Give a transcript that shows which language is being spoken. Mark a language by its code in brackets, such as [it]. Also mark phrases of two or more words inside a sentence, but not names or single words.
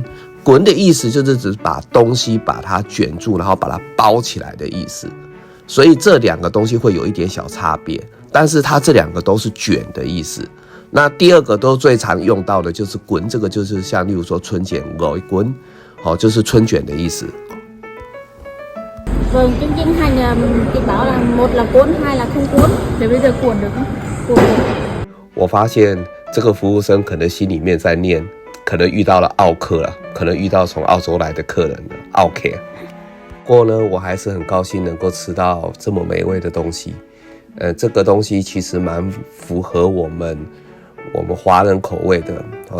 [zh] 滚的意思就是指把东西把它卷住，然后把它包起来的意思。所以这2个东西会有一点小差别，但是它这2个都是卷的意思。那第2个都最常用到的就是滚，这个就是像例如说春卷滚，就是春卷的意思。 [vi] Vâng, chương trình hành thì bảo là một là cuốn, hai là không cuốn. Thế bây giờ cuộn được không? Cuốn được. [zh] 我发现这个服务生可能心里面在念，可能遇到了奥客了，可能遇到从澳洲来的客人了，奥客。不过呢，我还是很高兴能够吃到这么美味的东西。这个东西其实蛮符合我们华人口味的哦。